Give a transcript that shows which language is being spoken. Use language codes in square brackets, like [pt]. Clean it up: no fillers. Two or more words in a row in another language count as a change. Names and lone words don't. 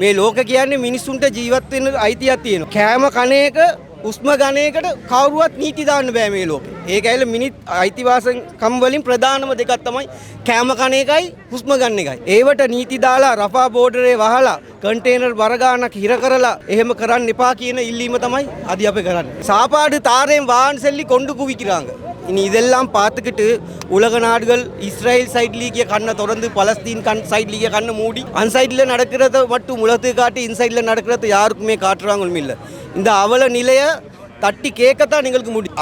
[si] මේ ලෝක කියන්නේ මිනිස්සුන්ට ජීවත් වෙන්න අයිතියක් තියෙනවා. කෑම කන එක උස්ම ගණයකට කවුරුවත් නීති දාන්න බෑ මේ ලෝකේ. ඒක ඇවිල්ලා මිනිත් අයිතිවාසිකම් වලින් ප්‍රධානම දෙකක් තමයි කෑම කන එකයි හුස්ම ගන්න එකයි. ඒවට නීති දාලා රෆා බෝඩරේ වහලා කන්ටේනර් බර ගානක් හිර කරලා එහෙම කරන්න එපා කියන ඉල්ලීම තමයි අද අපි කරන්නේ. [ta] சாப்பாடு தாரேன் வான்னு சொல்லி கொண்டு குவிக்கிறாங்க. இனி இதெல்லாம் பார்த்துக்கிட்டு உலக நாடுகள் இஸ்ரேல் சைட்லேயே கண்ணை திறந்து பலஸ்தீன் சைட்லேயே கண்ணை மூடி அந்த சைடில் நடக்கிறத மட்டும் உலகத்துக்கு காட்டி இந்த சைடில் நடக்கிறத யாருக்குமே காட்டுறாங்களும் இல்லை. இந்த அவல நிலையை தட்டி கேட்கத்தான் எங்களுக்கு முடியும்.